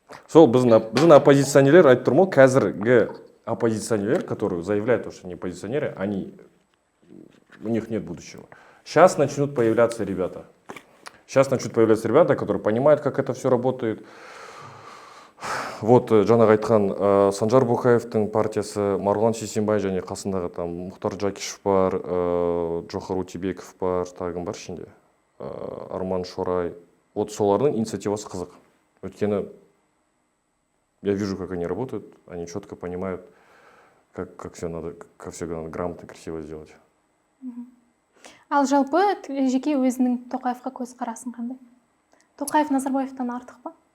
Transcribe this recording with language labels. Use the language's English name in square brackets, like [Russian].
[Kazakh] Сол біздің оппозиционерлер айтып тұрмын, қазіргі оппозиционерлер, [Russian] которые заявляют, что они оппозиционеры, у них нет будущего. Сейчас начнут появляться ребята. Сейчас начнут появляться ребята, которые понимают, как это все работает. [Kazakh] вот жаңағы айтқан Санжар Боқаевтың партиясы, Марғұлан Сейсенбай және қасындағы там Мұхтар Жакишев бар, Джохар Утебеков бар, тағы бар ішінде, Арман Шорай. Вот солардың инициативасы қызық. Өйткені [Russian] я вижу, как они работают, они четко понимают, как все надо грамотно, красиво сделать. [Kazakh] Ал жалпы жеке өзінің Тоқаевқа көзқарасын қандай? Тоқаев Назарбаевтан артық па?